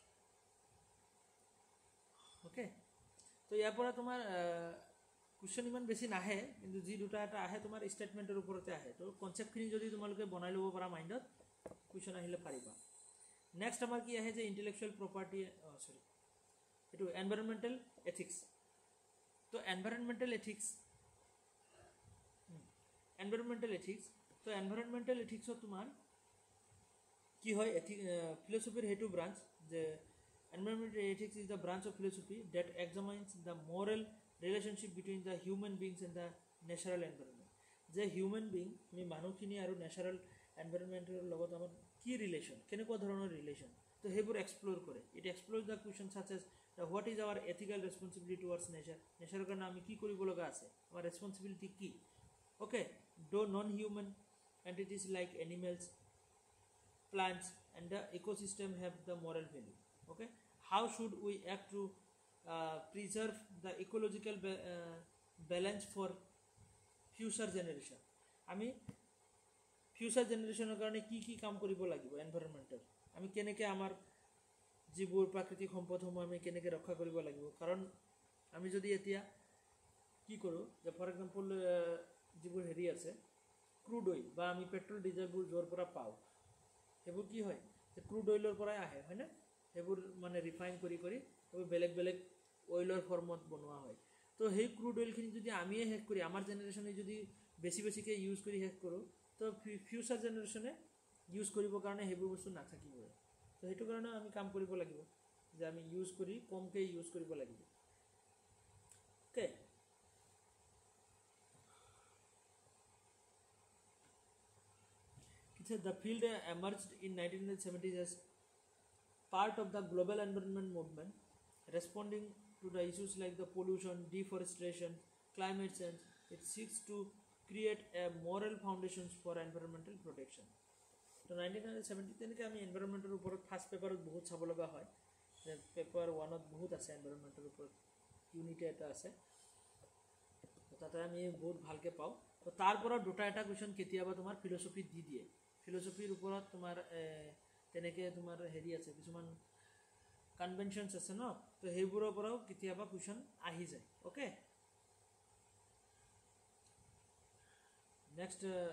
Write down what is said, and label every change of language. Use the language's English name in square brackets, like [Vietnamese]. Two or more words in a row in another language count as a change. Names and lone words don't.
[Assamese] ওকে তো ইয়াৰ পৰা তোমাৰ কুৱেশ্যন ইমান বেছি নাহে কিন্তু যি দুটা এটা আহে তোমাৰ ষ্টেটমেণ্টৰ ওপৰতে আহে তো কনচেপ্টখিনি যদি তোমালোকে বনাই ল'ব পাৰা মাইণ্ডত কুৱেশ্যন আহিলে পাৰিবা নেক্সট আমাৰ কি আহে যে [English] intellectual property sorry [Assamese] এইটো [English] environmental ethics [Assamese] তো এনভাইৰনমেণ্টেল এথিক্স তো এনভাইৰনমেণ্টেল এথিক্সত তোমাৰ কি হয় ফিলচফিৰ সেইটো ব্ৰাঞ্চ যে [English] environmental ethics is the branch of philosophy that examines the moral relationship between the human beings and the natural environment. [Assamese] যে [English] human being [Assamese] আমি মানুহখিনি আৰু [English] natural environmental [Assamese] লগত আমাৰ কি relation কেনেকুৱা ধৰণৰ relation তো সেইবোৰ এক্সপ্লোৰ কৰে [English] it explores the question such as what is our ethical responsibility towards nature nature [Assamese] কাৰণে আমি কি কৰিব লগা আছে আমাৰ responsibility কি okay [English] though non human entities like animals plants and the ecosystem have the moral value okay how should we act to preserve the ecological balance for future generation আমি future generationৰ [Assamese] কাৰণে কি কাম কৰিব লাগিব এনভাইৰনমেণ্টৰ আমি কেনেকৈ আমাৰ যিবোৰ প্ৰাকৃতিক সম্পদসমূহ আমি কেনেকৈ ৰক্ষা কৰিব লাগিব কাৰণ আমি যদি এতিয়া কি কৰোঁ যে [English] for example [Assamese] যিবোৰ হেৰি আছে [English] crude oil [Assamese] বা আমি পেট্ৰল ডিজেলবোৰ য'ৰ পৰা পাওঁ সেইবোৰ কি হয় যে [English] crude oilৰ [Assamese] পৰাই আহে হয়নে সেইবোৰ মানে ৰিফাইন কৰি সেইবোৰ বেলেগ বেলেগ [English] oilৰ formত [Assamese] বনোৱা হয় তো সেই [English] crude oilখিনি [Assamese] যদি আমিয়ে শেষ কৰি আমাৰ জেনেৰেশ্যনে যদি বেছিকৈ ইউজ কৰি শেষ কৰোঁ তো [English] future generationে [Assamese] ইউজ কৰিবৰ কাৰণে সেইবোৰ বস্তু নাথাকিবই তো সেইটো কাৰণে আমি কাম কৰিব লাগিব যে আমি ইউজ কৰি কমকৈ ইউজ কৰিব লাগিব অ'কে [English] the field emerged in 1970s as part of the global environment movement responding to the issues like the pollution deforestation climate change it seeks to create a moral foundations for environmental protection [Assamese] তো 1970 তেনেকৈ আমি এনভাইৰনমেণ্টৰ ওপৰত ফাৰ্ষ্ট পেপাৰত বহুত চাব লগা হয় যে পেপাৰ 1ত বহুত আছে এনভাইৰনমেণ্টৰ ওপৰত ইউনিট এটা আছে তাতে আমি বহুত ভালকৈ পাওঁ তো তাৰ পৰা দুটা এটা কুৱেশ্যন কেতিয়াবা তোমাৰ ফিলচফি দি দিয়ে ফিলচফিৰ ওপৰত তোমাৰ তেনেকৈ তোমাৰ হেৰি আছে কিছুমান কনভেনশ্যনছ আছে ন তো সেইবোৰৰ পৰাও কেতিয়াবা কুৱেশ্যন আহি যায় অ'কে নেক্সট